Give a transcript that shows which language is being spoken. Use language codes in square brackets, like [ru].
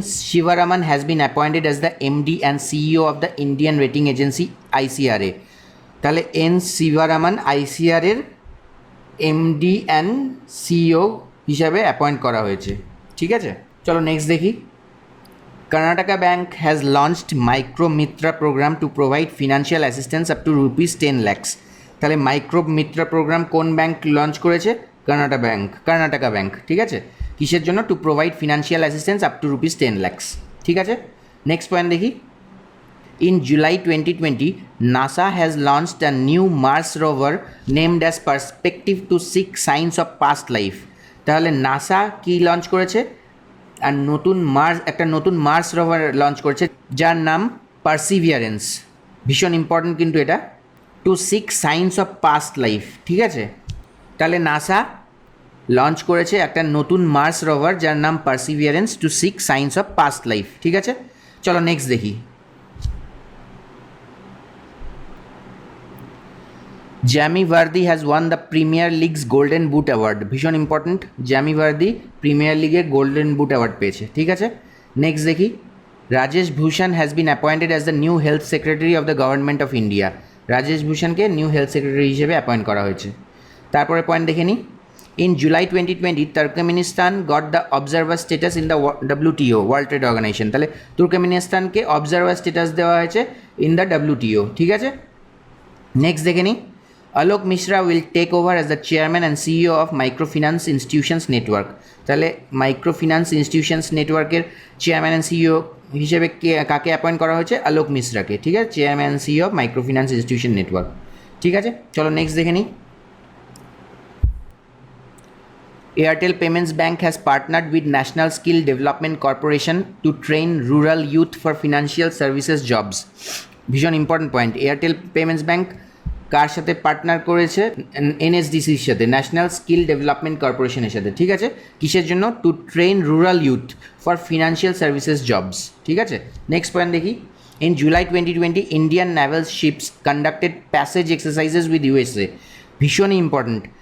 [en] Shivaraman has been appointed as the MD and CEO of the Indian Rating Agency ICRA. [bn] তাহলে N শিবরামান ICR এর MD and CEO হিসাবে appoint করা হয়েছে। ঠিক আছে, চলো নেক্সট দেখি। [en] Karnataka bank has launched micro Mitra program to provide financial assistance up to ₹10 lakhs। [bn] তাহলে মাইক্রো মিত্রা প্রোগ্রাম কোন ব্যাংক লঞ্চ করেছে? কর্ণাটকা ব্যাংক। ঠিক আছে, কিসের জন্য? [en] To provide financial assistance up to ₹10 lakhs। [bn] ঠিক আছে, নেক্সট পয়েন্ট দেখি। [en] In July 2020, NASA has launched a new Mars rover named as Perspective to seek signs of past life। [bn] তাহলে নাসা কি লঞ্চ করেছে? আর একটা নতুন মার্স রোভার লঞ্চ করেছে যার নাম পারসিভিয়ারেন্স। ভীষণ ইম্পর্টেন্ট কিন্তু এটা, [en] To seek signs of past life. [bn] ঠিক আছে, তাহলে নাসা লঞ্চ করেছে একটা নতুন মার্স রোভার যার নাম perseverance, [en] To seek signs of past life. [bn] ঠিক আছে, চলো নেক্সট দেখি। [en] Jamie Vardy has won the Premier League's Golden Boot award. [bn] ভীষণ ইম্পর্টেন্ট, জ্যামি ভার্দি প্রিমিয়ার লিগে গোল্ডেন বুট অ্যাওয়ার্ড পেয়েছে। ঠিক আছে, নেক্সট দেখি। [en] Rajesh Bhushan has been appointed as the new health secretary of the government of India. [bn] Rajesh ভূষণকে new health secretary হিসেবে appoint করা হয়েছে। তারপরে পয়েন্ট দেখে নিই। [en] In July 2020, Turkmenistan got the observer status in the WTO, World Trade Organization. [bn] তাহলে তুর্কমেনিস্তানকে observer status দেওয়া হয়েছে [en] In the WTO। [bn] ঠিক আছে, নেক্সট দেখে নিই। [en] Alok Mishra will take over as the chairman and CEO of Microfinance Institutions Network। [bn] তাহলে microfinance institutions নেটওয়ার্কের chairman and CEO হিসেবে কাকে অ্যাপয়েন্ট করা হয়েছে? আলোক মিশ্রাকে। ঠিক আছে, [en] Chairman and CEO of microfinance institution network. [bn] ঠিক আছে, চলো নেক্সট দেখে নিই। [en] Airtel Payments Bank has partnered with National Skill Development Corporation to train rural youth for financial services jobs। [bn] ভীষণ important point. Airtel payments bank কার সাথে partner করেছে? NSDCর সাথে, national skill development কর্পোরেশনের সাথে। ঠিক আছে, কিসের জন্য? [en] To train rural youth for financial services jobs. [bn] ঠিক আছে, নেক্সট পয়েন্ট দেখি। [en] In July 2020, Indian naval ships conducted passage exercises with USA। [bn] ভীষণই ইম্পর্টেন্ট।